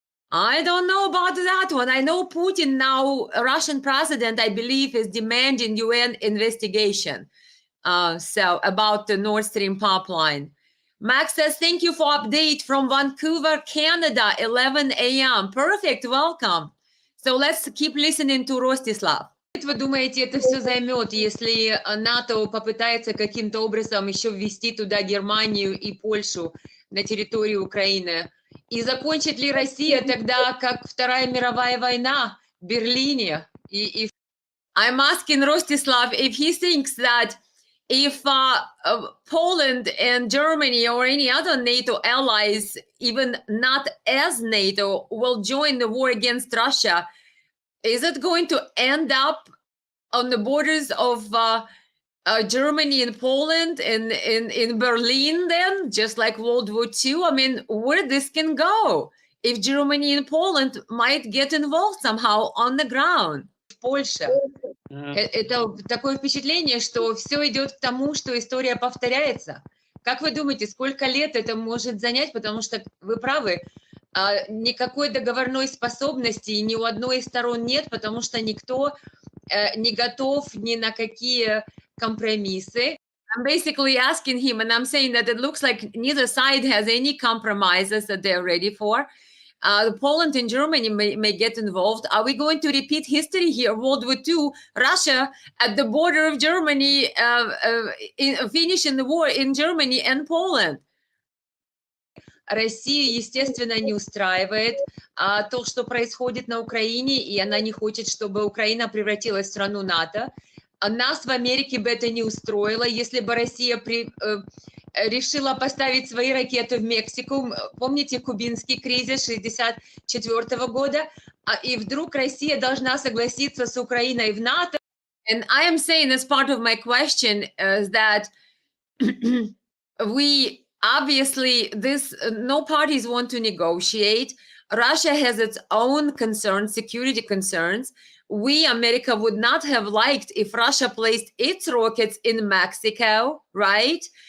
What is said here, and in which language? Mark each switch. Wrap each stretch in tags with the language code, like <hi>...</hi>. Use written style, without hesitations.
<en>I don't know about that one. I know Putin now, a Russian president, I believe, is demanding UN investigation. So about the Nord Stream pipeline. Max says, thank you for update from Vancouver, Canada, 11 a.m. Perfect, welcome. So let's keep listening to Rostislav.</en> <ru>Вы думаете, это все займет, если НАТО попытается каким-то образом еще ввести туда Германию и Польшу на территорию Украины? И закончит ли Россия тогда, как Вторая мировая война в Берлине?</ru> <en>I'm asking Rostislav if he thinks that if Poland and Germany or any other NATO allies, even not as NATO, will join the war against Russia, is it going to end up on the borders of Germany and Poland and in Berlin then, just like World War II? I mean, where this can go if Germany and Poland might get involved somehow on the ground?</en> <ru>Польша. Это такое впечатление, что все идет к тому, что история повторяется. Как вы думаете, сколько лет это может занять? Потому что вы правы, никакой договорной способности ни у одной из сторон нет, потому что никто не готов ни на какие компромиссы.</ru> <en>I'm basically asking him, and I'm saying that it looks like neither side has any compromises that they're ready for. Poland and Germany may get involved. Are we going to repeat history here? World War II, Russia at the border of Germany, finishing the war in Germany and Poland.</en> <ru>Россию, естественно, не устраивает то, что происходит на Украине, и она не хочет, чтобы Украина превратилась в страну НАТО. Нас в Америке бы это не устроило, если бы Россия решила поставить свои ракеты в Мексику. Помните кубинский кризис 1964 года? И вдруг Россия должна согласиться с Украиной в НАТО.</ru> <en>And I am saying, as part of my question, is that we obviously, no parties want to negotiate. Russia has its own concerns, security concerns. We, America, would not have liked if Russia placed its rockets in Mexico, right?</en>